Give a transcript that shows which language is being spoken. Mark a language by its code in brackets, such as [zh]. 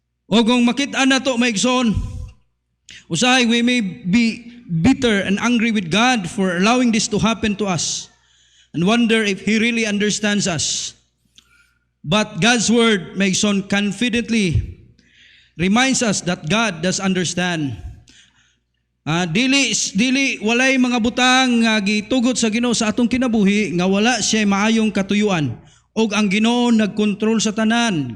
[ceb] O kung makita na to maigsoon, [en] usahay we may be bitter and angry with God for allowing this to happen to us and wonder if He really understands us. But God's word maigsoon confidently reminds us that God does understand. [ceb] Dili walay mga butang nga gitugot sa Ginoo sa atong kinabuhi nga wala siya maayong katuyuan. Og ang Ginoo nagkontrol sa tanan.